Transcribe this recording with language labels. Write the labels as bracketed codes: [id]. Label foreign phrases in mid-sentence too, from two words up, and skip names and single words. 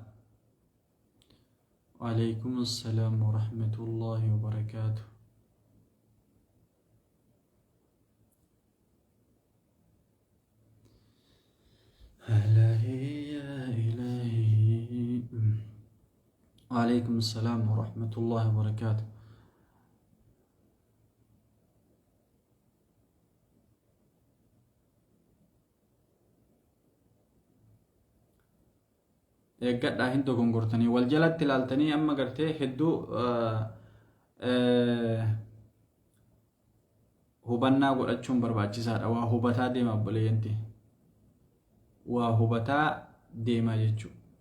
[ar] وعليكم السلام ورحمة الله وبركاته إلهي يا إلهي وعليكم السلام ورحمة الله وبركاته [om] eeggadhaa hin dogongortanii wal jalatti ilaaltanii amma gartee hedduu hubannaa godhachuun barbaachisaadha waa hubataa deema obboleeyyanti waa hubataa deema jechuudha